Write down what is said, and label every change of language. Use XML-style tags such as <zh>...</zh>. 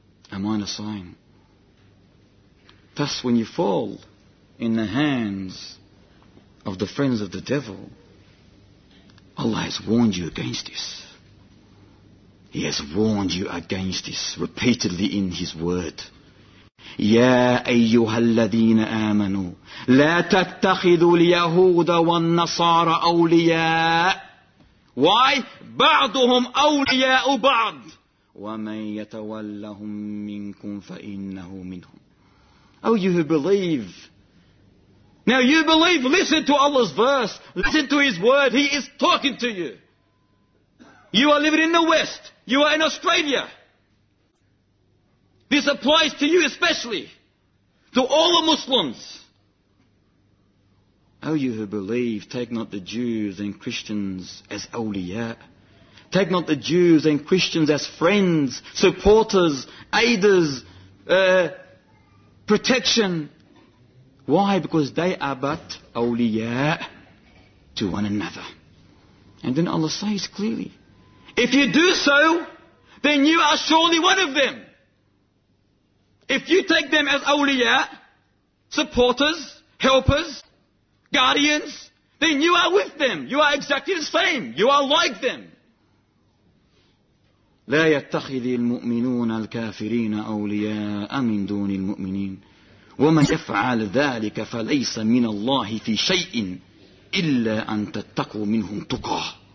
<en>A minor sign. Thus, when you fall in the hands of the friends of the devil, Allah has warned you against this. He has warned you against this repeatedly in His word.</en> <ar>يا أيها الذين آمنوا لا تتخذوا اليهود والنصارى أولياء.</ar> <en>Why?</en> <ar>بعضهم أولياء بعض ومن يتولهم منكم فإنه منهم.</ar> <en>Oh, you who believe. Now you believe, listen to Allah's verse. Listen to His word. He is talking to you. You are living in the West. You are in Australia. This applies to you especially. To all the Muslims. Oh, you who believe, take not the Jews and Christians as awliya. Take not the Jews and Christians as friends, supporters, aiders, protection. Why? Because they are but awliya to one another. And then Allah says clearly, if you do so, then you are surely one of them. If you take them as awliya, supporters, helpers, guardians, then you are with them. You are exactly the same. You are like them.</en> <ar>لا يتخذ المؤمنون الكافرين أولياء من دون المؤمنين ومن يفعل ذلك فليس من الله في شيء إلا أن تتقوا منهم تقاه.</ar>